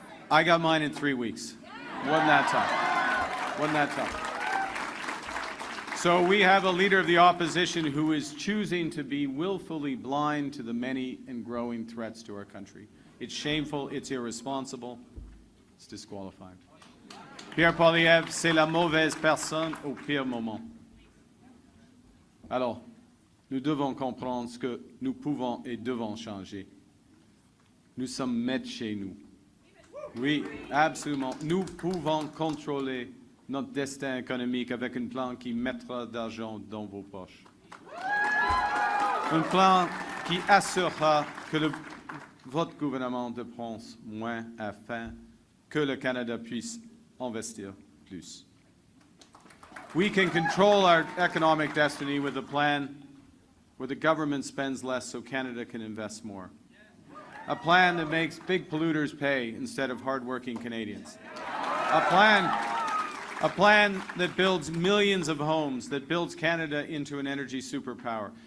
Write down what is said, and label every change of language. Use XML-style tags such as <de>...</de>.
<en>I got mine in 3 weeks. Wasn't that tough? Wasn't that tough? So we have a leader of the opposition who is choosing to be willfully blind to the many and growing threats to our country. It's shameful, it's irresponsible, it's disqualified.</en> <fr>Pierre Poilievre, c'est la mauvaise personne au pire moment. Alors, nous devons comprendre ce que nous pouvons et devons changer. Nous sommes maîtres chez nous. Oui, absolument. Nous pouvons contrôler notre destin économique avec un plan qui mettra d'argent dans vos poches. Un plan qui assurera que votre gouvernement dépense moins afin que le Canada puisse investir plus.</fr> <en>We can control our economic destiny with a plan where the government spends less so Canada can invest more. A plan that makes big polluters pay instead of hardworking Canadians. A plan that builds millions of homes, that builds Canada into an energy superpower.</en>